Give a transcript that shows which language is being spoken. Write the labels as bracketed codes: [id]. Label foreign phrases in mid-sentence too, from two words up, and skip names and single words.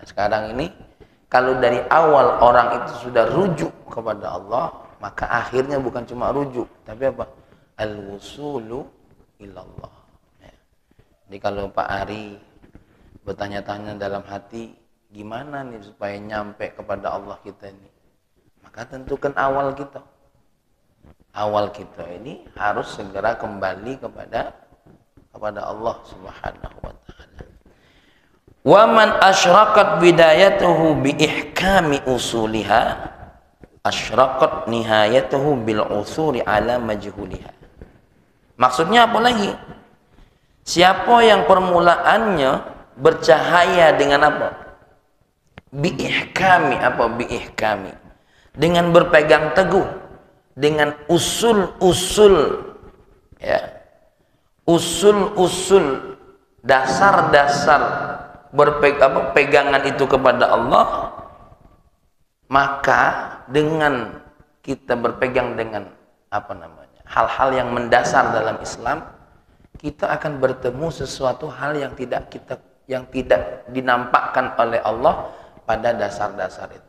[id] Sekarang ini kalau dari awal orang itu sudah rujuk kepada Allah, maka akhirnya bukan cuma rujuk, tapi [ar] الوصول إلى الله [id] ya. Jadi kalau Pak Ari bertanya-tanya dalam hati, gimana nih supaya nyampe kepada Allah kita ini, maka tentukan awal kita. Awal kita ini harus segera kembali kepada Allah [ar] سبحانه وتعالى. ومن أشرقت بدايته بإحكام أصولها أشرقت نهايته بالعثور على مجهولها. [id] Maksudnya apa lagi? Siapa yang permulaannya bercahaya dengan apa? [ar] بإحكام, apa بإحكام? [id] Dengan berpegang teguh dengan usul-usul, ya, usul-usul, dasar-dasar pegangan itu kepada Allah, maka dengan kita berpegang dengan apa namanya, hal-hal yang mendasar dalam Islam, kita akan bertemu sesuatu hal yang tidak dinampakkan oleh Allah pada dasar-dasar itu.